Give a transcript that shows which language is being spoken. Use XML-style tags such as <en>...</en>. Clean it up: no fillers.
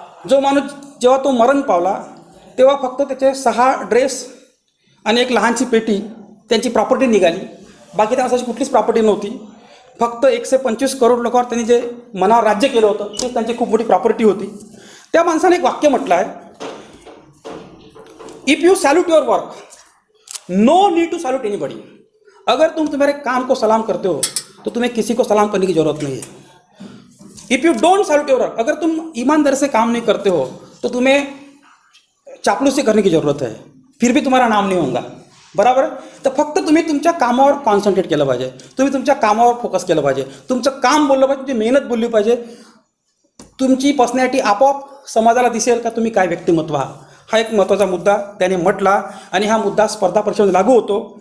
<mr>जो माणूस जेव्हा तो मरण पावला तेव्हा फक्त त्याचे 6 ड्रेस आणि एक लहानशी पेटी त्यांची प्रॉपर्टी निघाली. बाकी त्या माणसाची कुठलीच प्रॉपर्टी नव्हती. फक्त 125 करोड लोकांवर त्यांनी जे मनावर राज्य केलं होतं ते त्यांची खूप मोठी प्रॉपर्टी होती. त्या माणसाने एक वाक्य म्हटलं आहे,</mr> <en>If you salute your work, no need to salute anybody.</en> <hi>अगर तुम तुम्हारे काम को सलाम करते हो तो तुम्हें किसी को सलाम करने की जरूरत नहीं है.</hi> <en>if you don't salute your work,</en> <hi>अगर तुम ईमानदारी से काम नहीं करते हो तो तुम्हें चापलूसी करने की ज़रूरत है, फिर भी तुम्हारा नाम नहीं होगा. बराबर.</hi> <mr>तर फक्त तुम्ही तुमच्या कामावर कॉन्सन्ट्रेट केलं पाहिजे, तुम्ही तुमच्या कामावर फोकस केलं पाहिजे, तुमचं काम बोललं पाहिजे, तुमची मेहनत बोलली पाहिजे. तुमची पर्सनॅलिटी आपोआप समाजाला दिसेल का तुम्ही काय व्यक्तिमत्व आहात. हा एक महत्त्वाचा मुद्दा त्याने म्हटला आणि हा मुद्दा स्पर्धा परीक्षेमध्ये लागू होतो.</mr>